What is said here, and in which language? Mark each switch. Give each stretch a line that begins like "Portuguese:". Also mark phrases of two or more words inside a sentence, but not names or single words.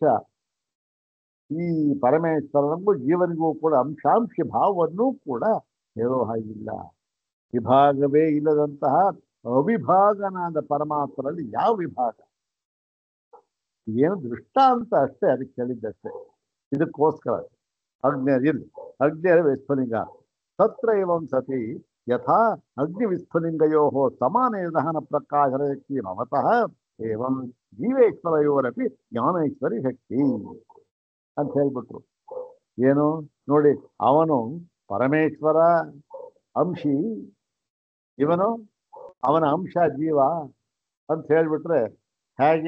Kannada: ಈ ಪರಮೇಶ್ವರನಿಗೂ ಜೀವನಿಗೂ ಕೂಡ ಅಂಶಾಂಶಿ ಭಾವವನ್ನೂ ಕೂಡ ಹೇಳೋ ಹಾಗಿಲ್ಲ. ವಿಭಾಗವೇ ಇಲ್ಲದಂತಹ ಅವಿಭಾಗನಾದ ಪರಮಾತ್ಮರಲ್ಲಿ ಯಾವ ವಿಭಾಗ? ಏನು ದೃಷ್ಟಾಂತ ಅಷ್ಟೇ, ಅದಕ್ಕೆ ಹೇಳಿದ್ದಷ್ಟೇ. ಇದಕ್ಕೋಸ್ಕರ ಅಗ್ನಿಯ ವಿಸ್ಫುಲಿಂಗ
Sanskrit: ತತ್ರ ಏವಂ ಸತಿ ಯಥಾ ಅಗ್ನಿ ವಿಸ್ಫುಲಿಂಗಯೋ ಸಮಾನ ದಹನ ಪ್ರಕಾಶಕ್ತಿ ಭವತಃ ಏವಂ ಜೀವೇಶ್ವರಯೋರಪಿ ಜ್ಞಾನೇಶ್ವರಿ ಶಕ್ತಿ
Kannada: ಅಂತ ಹೇಳ್ಬಿಟ್ರು. ಏನು ನೋಡಿ, ಅವನು ಪರಮೇಶ್ವರ ಅಂಶಿ, ಇವನು ಅವನ ಅಂಶ ಜೀವ ಅಂತ ಹೇಳ್ಬಿಟ್ರೆ ಹೇಗೆ?